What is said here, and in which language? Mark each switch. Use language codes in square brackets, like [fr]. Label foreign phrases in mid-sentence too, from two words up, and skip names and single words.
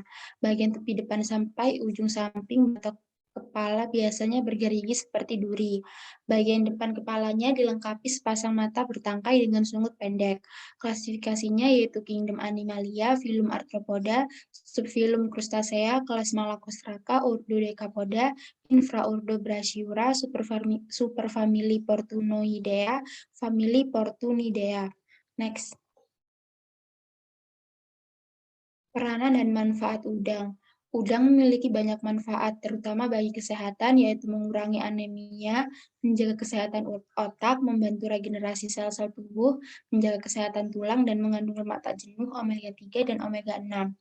[id] Bagian tepi depan sampai ujung samping batok kepala biasanya bergerigi seperti duri. Bagian depan kepalanya dilengkapi sepasang mata bertangkai dengan sungut pendek. Klasifikasinya yaitu Kingdom Animalia, filum Arthropoda, subfilum Crustacea, kelas Malacostraca, ordo Decapoda, infraordo Brachyura, superfamili Portunoidea, famili Portunidea. Next. Peranan dan manfaat udang. Udang memiliki banyak manfaat, terutama bagi kesehatan, yaitu mengurangi anemia, menjaga kesehatan otak, membantu regenerasi sel-sel tubuh, menjaga kesehatan tulang, dan mengandung lemak tak jenuh, omega 3 dan omega 6.